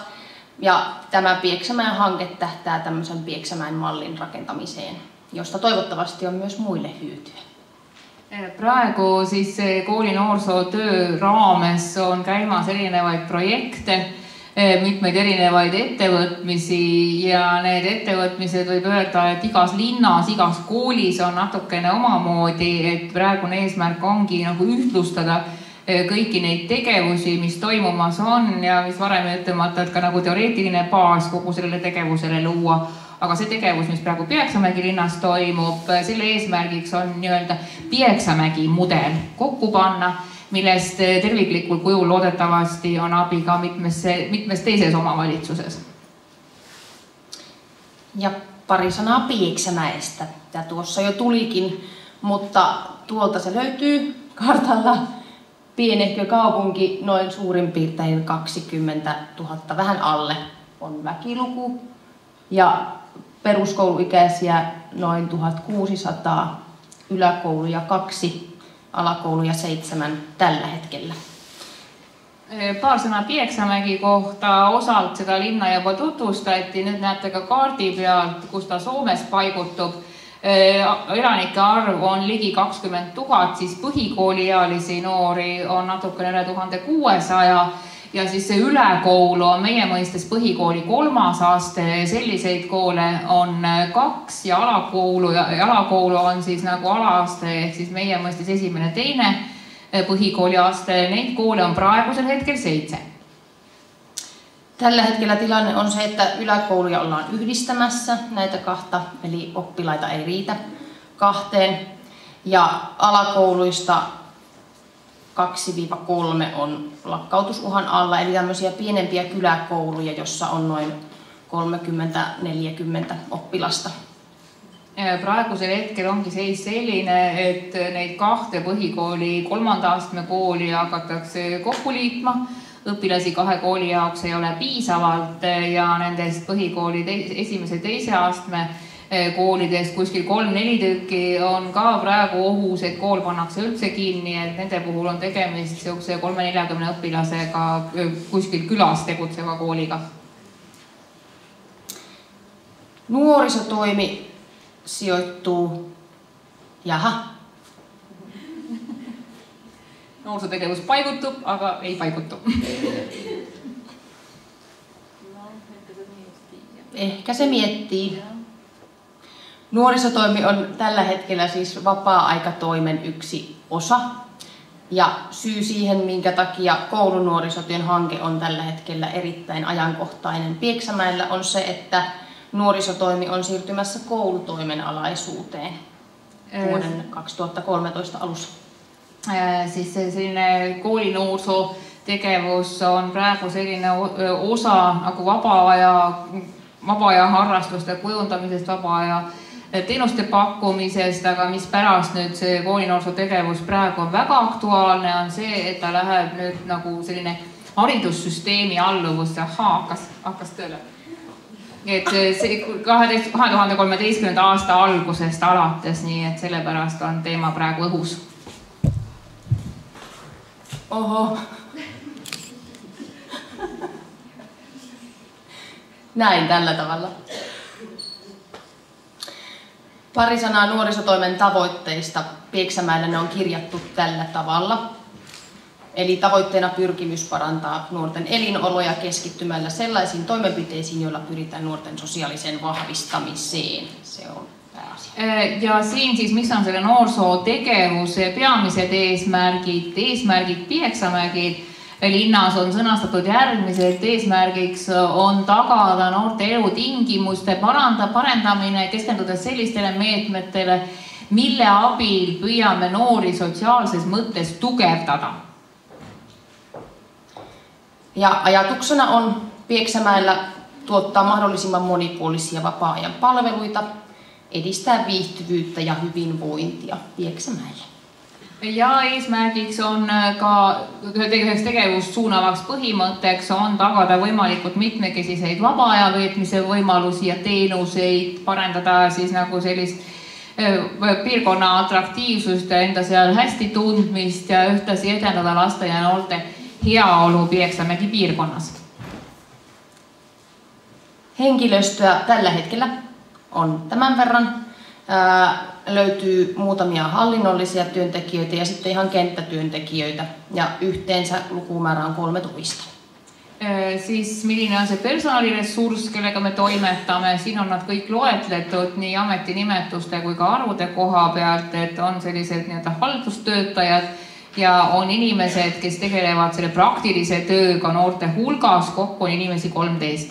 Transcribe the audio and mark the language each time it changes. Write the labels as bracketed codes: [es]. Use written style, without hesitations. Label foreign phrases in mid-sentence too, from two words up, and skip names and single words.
[fi] Ja tämä Pieksämäen hanke tähtää tämmöisen Pieksämäen mallin rakentamiseen, josta toivottavasti on myös muille hyötyä. [et] Praegu siis koolinoorsootöö raames on käimas erinevaid projekte, mitmeid erinevaid ettevõtmisi ja need ettevõtmised võib öelda, et igas linnas, igas koolis on natukene omamoodi, et praegune eesmärk ongi nagu ühtlustada kõiki neid tegevusi, mis toimumas on ja mis varem ütlemata, et ka nagu teoreetiline baas kogu sellele tegevusele luua. Aga see tegevus, mis praegu Pieksämägi linnas toimub, selle eesmärgiks on nii-öelda Pieksämägi mudel kokku panna, millest terviklikul kujul loodetavasti on abi ka mitmes teises omavalitsuses. [fi] Ja pari sanaa Pieksämäestä. Tämä tuossa jo tulikin, mutta tuolta se löytyy kartalla. Pienehkö kaupunki, noin suurin piirtein 20 000, vähän alle on väkiluku. Ja peruskouluikäisiä noin 1600, yläkouluja 2, alakouluja 7 tällä hetkellä. [et] Paar sõna Pieksämägi kohta, osalt seda linna juba tutvustati, nüüd näete ka kaardi pealt, kus ta Soomes paigutub. Elanike arv on ligi 20 000, siis põhikooliealisi noori on natukene üle 1600 ja siis see ülekoulu on meie mõistes põhikooli 3. aste, selliseid koole on 2 ja alakoulu on siis nagu alaaste ehk siis meie mõistes 1. ja 2. põhikooli aste, neid koole on praegusel hetkel 7. [fi] Tällä hetkellä tilanne on se, että yläkouluja ollaan yhdistämässä näitä 2, eli oppilaita ei riitä 2. Ja alakouluista 2-3 on lakkautusuhan alla, eli tämmöisiä pienempiä kyläkouluja, jossa on noin 30-40 oppilasta. [et] Praegusel hetkel ongi seis selline, et neid 2 põhikooli 3. astme kooli hakatakse kokku liitma. Õpilasi 2 kooli jaoks ei ole piisavalt ja nendest põhikooli 1. ja 2. astme koolidest kuskil 3-4 tükki on ka praegu ohus, et kool pannakse üldse kinni, et nende puhul on tegemist 30-40 õpilasega kuskil külas tegutseva kooliga. [fi] Nuorisotoimi sijoittuu, jaha. [et] Nuorisotegevus paigutub, aga ei paigutu. [fi] Ehkä se miettii. Nuorisotoimi on tällä hetkellä siis vapaa-aikatoimen yksi osa. Ja syy siihen, minkä takia koulunuorisotyön hanke on tällä hetkellä erittäin ajankohtainen Pieksämäellä, on se, että nuorisotoimi on siirtymässä koulutoimen alaisuuteen vuoden 2013 alussa. [et] Siis selline koolinuorisotegevus on praegu selline osa nagu vaba-aja harrastuste kujundamisest, vaba-aja teenuste pakkumisest, aga mispärast nüüd see koolinuorisotegevus praegu on väga aktuaalne, on see, et ta läheb nüüd nagu selline haridussüsteemi alluvusse. Hakkas tööle. Et see 2013. aasta algusest alates, nii et sellepärast on teema praegu õhus. [fi] Oho. Näin tällä tavalla. Pari sanaa nuorisotoimen tavoitteista. Pieksämäellä ne on kirjattu tällä tavalla. Eli tavoitteena pyrkimys parantaa nuorten elinoloja keskittymällä sellaisiin toimenpiteisiin, joilla pyritään nuorten sosiaaliseen vahvistamiseen. Se on pääasia. [et] Ja siin siis, mis on selle noorsootegevuse peamised eesmärgid Pieksämäel linnas on sõnastatud järgmised. Eesmärgiks on tagada noorte elutingimuste parendamine, keskendudes sellistele meetmetele, mille abil püüame noori sotsiaalses mõttes tugevdada. [fi] Ja ajatuksena on Pieksämäellä tuottaa mahdollisimman monipuolisia vapaa-ajan palveluita, edistää viihtyvyyttä ja hyvinvointia Pieksämäellä. [et] Ja eesmärgiks on ka üheks tegevust suunavaks põhimõtteks on tagada võimalikult mitmekesiseid vaba-aja veetmise võimalusi ja teenuseid, parendada siis nagu sellist piirkonna atraktiivsust ja enda seal hästi tundmist ja ühtlasi edendada laste ja noorte heaolu Pieksämäki piirkonnas. [fi] Henkilöstöä tällä hetkellä on tämän verran. Löytyy muutamia hallinnollisia työntekijöitä ja sitten ihan kenttätyöntekijöitä ja yhteensä lukumäärä on 13. [et] Siis milline on see personaliressurss, kellega me toimetame, siin on nad kõik loetletud nii ametinimetuste kui ka arvude koha pealt, et on sellised haldustöötajad ja on inimesed, kes tegelevad selle praktilise tööga noorte hulgas, kokku on inimesi 13.